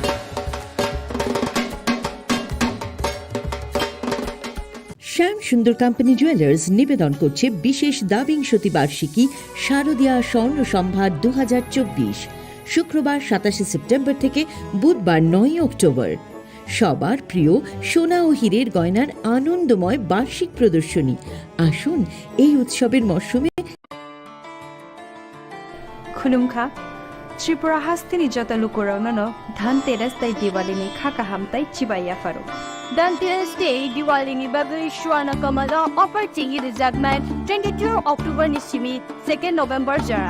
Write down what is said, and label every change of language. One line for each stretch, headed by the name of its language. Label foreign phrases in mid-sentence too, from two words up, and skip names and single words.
Bangla: শ্যাম সুন্দর কোম্পানি জুয়েলার্স নিবেদন করছে বিশেষ দ্বাবিংশতি বার্ষিকী শারদীয়া স্বর্ণ সম্ভার 2024, শুক্রবার 27 সেপ্টেম্বর থেকে বুধবার 9 অক্টোবর। সবার প্রিয় সোনা ও হীরের গয়নার আনন্দময় বার্ষিক প্রদর্শনী। আসুন এই উৎসবের মরশুমে।
Kok Borok: खुलुमखा त्रिपुरा हास्तिनि जता लुकुराउनो धनतेरस ताई दिवालीनि खाका हामताई चिबाया फारो धनतेरस डे दिवालीनि बागै स्वर्ण कमला अफर चिंगी रिजार्भमेन 22 अक्टोबर निसिमी 2 नोभेम्बर जराउ